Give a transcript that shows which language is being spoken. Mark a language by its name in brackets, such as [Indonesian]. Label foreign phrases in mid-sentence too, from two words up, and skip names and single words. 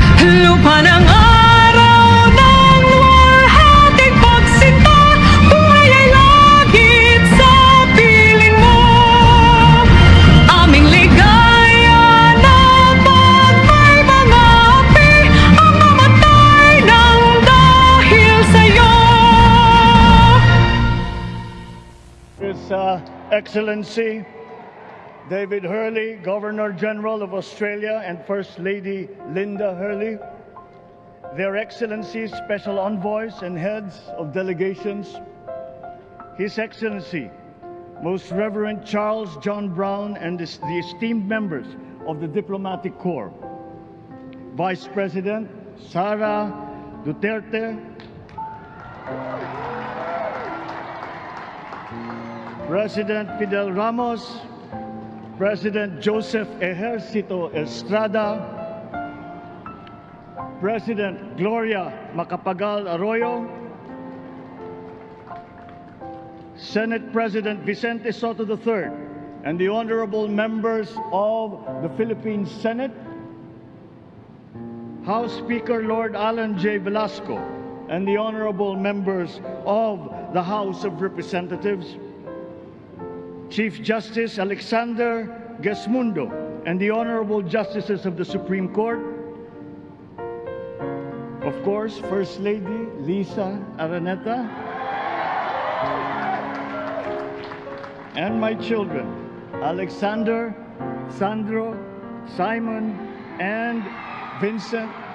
[Filipino] Lupa ng araw ng luwalhating pagsinta, buhay ay lagit sa piling mo. Aming ligaya na pag may mga api ang mamatay ng dahil sa'yo. [English] His Excellency David Hurley, Governor General of Australia, and First Lady Linda Hurley, Their Excellencies, Special Envoys, and Heads of Delegations, His Excellency, Most Reverend Charles John Brown, and the esteemed members of the Diplomatic Corps, Vice President Sara Duterte, President Fidel Ramos, President Joseph Ejercito Estrada, President Gloria Macapagal Arroyo, Senate President Vicente Soto III, and the honorable members of the Philippine Senate, House Speaker Lord Alan J. Velasco, and the honorable members of the House of Representatives, Chief Justice Alexander Gesmundo, and the honorable justices of the Supreme Court, of course, First Lady Lisa Araneta, and my children, Alexander, Sandro, Simon, and Vincent.